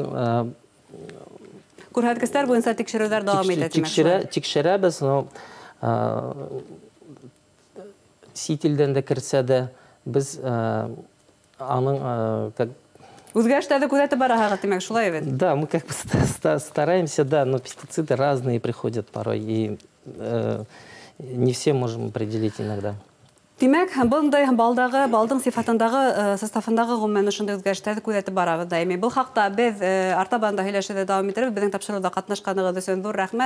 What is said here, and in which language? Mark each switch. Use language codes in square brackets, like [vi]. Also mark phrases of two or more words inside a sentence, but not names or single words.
[tt] күрсәткечләр буенча тикшерүләр дәвам итә димәк. Тикшерәбез, сителдән дә керсә дә без аның үзгәрешләрне күзәтеп бараһыгыз димәк, шулай бит. [ru] Да, мы как бы стараемся, да, но пестициды разные приходят порой, и не все можем определить иногда. [tt] Димәк, бундай балдың сифатындагы, составындагы гомумән шундый үзгәрешләрне күзәтеп барабыз даими. Бу хакта без артабанда һөйләшүдә дәвам итәбез. Безнең тапшыруда катнашканыгыз өчен зур рәхмәт.